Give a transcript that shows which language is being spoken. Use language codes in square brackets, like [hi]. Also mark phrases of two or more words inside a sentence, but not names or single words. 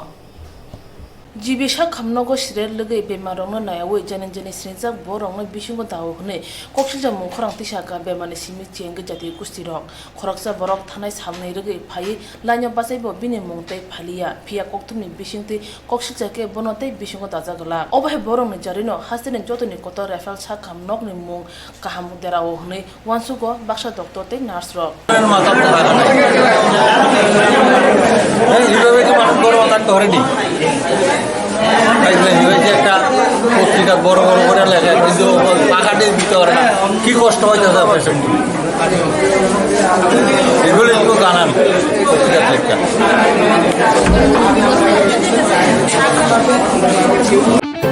[trp] jibi sakam nogo sirel lege bemaro no nayawe janen jene srinjak borong no bisungo dawo hne koksilja mungkhorang tisaka bemane simi chenge jati kusti rok khoraksa borok thanai samnai rege phai laino basai bo bini mungtai phalia phia koktumni bisingti koksilja ke bonotei bisungo dajagala obai borong ni jarino hasene jotoni koto rafal sakam nok ni mung kaham derawo hne wansugo baksa doctor te nurse rok [bn] একটা পত্রিকা বড় বড় করে লেখা, কিন্তু পাখাটির ভিতরে কি কষ্ট হইতেছে পেশেন্ট, এগুলো একটু জানান পত্রিকা থেকে।